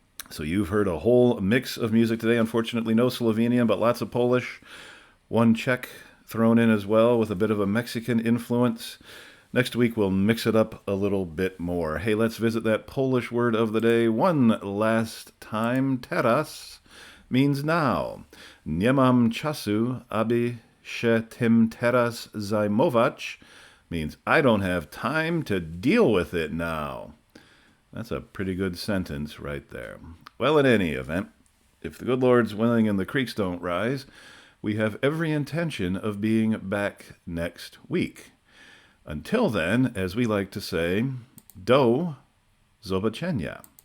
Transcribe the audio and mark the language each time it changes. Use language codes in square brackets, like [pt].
[en] So you've heard a whole mix of music today. Unfortunately, no Slovenian, but lots of Polish. One Czech thrown in as well with a bit of a Mexican influence. Next week, we'll mix it up a little bit more. Hey, let's visit that Polish word of the day one last time. Teraz means now. [pl] Nie mam czasu, aby się tym teraz zajmować [en] means I don't have time to deal with it now. That's a pretty good sentence right there. Well, in any event, if the good Lord's willing and the creeks don't rise, we have every intention of being back next week. Until then, as we like to say, [pl] do zobaczenia.